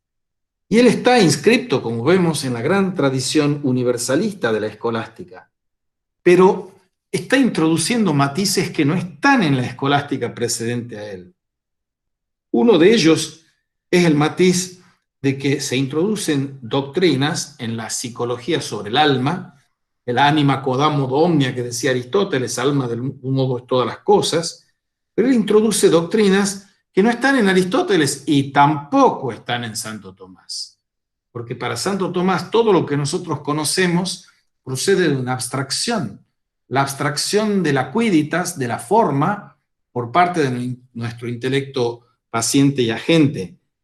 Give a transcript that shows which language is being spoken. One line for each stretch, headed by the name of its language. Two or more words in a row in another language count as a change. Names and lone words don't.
Spanish: Y él está inscripto, como vemos, en la gran tradición universalista de la escolástica, pero está introduciendo matices que no están en la escolástica precedente a él. Uno de ellos es el matiz de que se introducen doctrinas en la psicología sobre el alma, el
Latin: anima quod modo omnia
Spanish: que decía Aristóteles, alma de un modo es todas las cosas, pero él introduce doctrinas que no están en Aristóteles y tampoco están en Santo Tomás. Porque para Santo Tomás todo lo que nosotros conocemos procede de una abstracción, la abstracción de la quiditas, de la forma, por parte de nuestro intelecto paciente y agente.